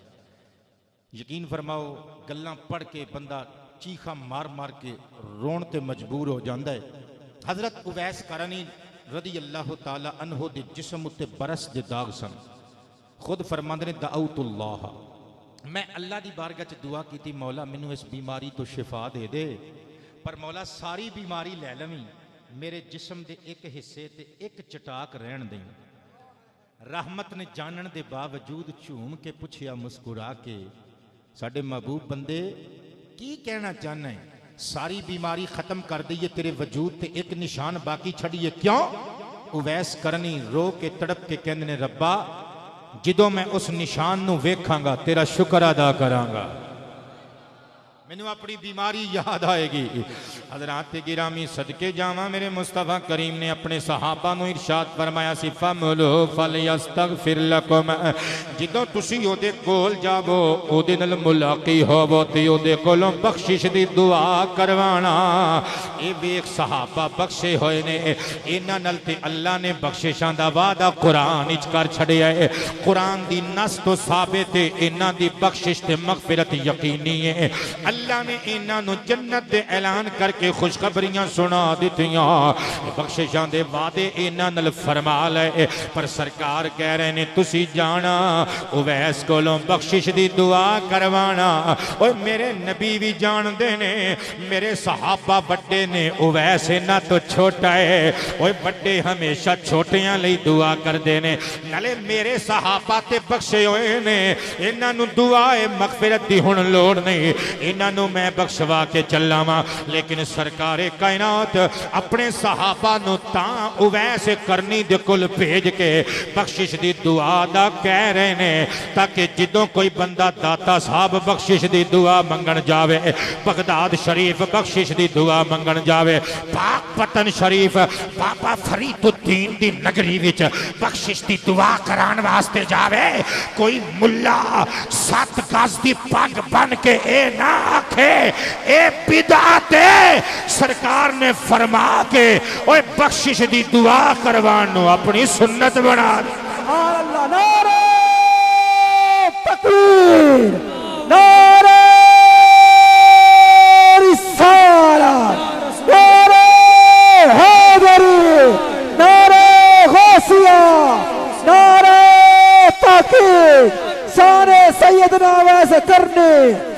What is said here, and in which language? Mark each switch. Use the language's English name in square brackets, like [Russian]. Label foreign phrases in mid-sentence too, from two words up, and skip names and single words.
[Punjabi] یقین فرماؤ گلاں پڑھ کے بندہ چیخا مار مار کے رون تے مجبور ہو جاندا ہے۔ حضرت اویس کرنی [Arabic] رضی اللہ تعالی عنہ [Punjabi] دے جسم تے برس دے داغ سن۔ خود فرماندے نے دعوت اللہ، میں اللہ دی بارگاہ چ دعا کیتی مولا مینوں اس بیماری تو شفا دے دے، پر مولا ساری بیماری لے لویں، میرے جسم دے ایک حصے تے ایک چٹاک رہن دیں۔ رحمت نے جانن دے باوجود جھوم کے پوچھیا مسکرا کے ساڈے محبوب بندے کی کہنا چاہنا ہے؟ ساری بیماری ختم کر دئیے تیرے وجود تے ایک نشان باقی چھڑیے کیوں؟ اویس کرنی رو کے تڑپ کے کہندے نے ربا جدوں میں اس نشان نو ویکھاں گا تیرا شکر ادا کراں گا۔ مینوں اپنی بیماری یاد آئے گی. حضرات گرامی صدقے جاواں میرے مصطفیٰ کریم نے اپنے صحابہ نو ارشاد فرمایا سی [Arabic] فَمُلُوا فَلْيَسْتَغْفِرْ لَكُمْ [Punjabi] جدوں تسی او دے کول جاؤ او دے نال ملاقات ہوو تے او دے کولوں بخشش دی دعا کروانا. اے ویکھ صحابہ بخشے ہوئے نے انہاں نال تے اللہ نے بخششاں دا وعدہ قرآن وچ کر چھڈیا ہے. قرآن دی نص تو ثابت ہے انہاں دی بخشش تے مغفرت یقینی ہے. اللہ نے انہاں نو جنت دے اعلان کر کے خوشخبریاں سنا دتیاں بخششاں دے وعدے انہاں نال فرما لے. پر سرکار کہہ رہے نے تسی جانا اویس کولوں بخشش دی دعا کروانا. اوے میرے نبی بھی جان دے نے میرے صحابہ بڑے نے اویس انہاں تو چھوٹا ہے. اوے بڑے ہمیشہ چھوٹیاں لئی دعا کر دے نے نالے میرے صحابہ تے بخشے ہوئے نے انہاں نو دعائے مغفرت دی ہن لوڑ نہیں انہاں نو میں بخشوا کے چلاواں. لیکن سرکار کائنات اپنے صحابہ نو تاں اویس کرنی دے کل بھیج کے بخشش دی دعا دا کہہ رہے نے تاکہ جدوں کوئی بندہ داتا صاحب بخشش دی دعا منگن جاوے بغداد شریف بخشش دی دعا منگن جاوے پاک پتن شریف بابا فرید الدین دی نگری وچ بخشش دی دعا کران واسطے جاوے کوئی ملا 7 گز دی پگ بن کے اے نہ آکھے اے بدعت ہے. سرکار نے فرما کے اوے بخشش دی دعا کروانو اپنی سنت بنا دی. [Arabic] سبحان اللہ. [Punjabi] نعرہ تکبیر نعرہ رسالت نعرہ حیدری نعرہ غوثیہ نعرہ تحقیق شان سیدنا اویس کرنی.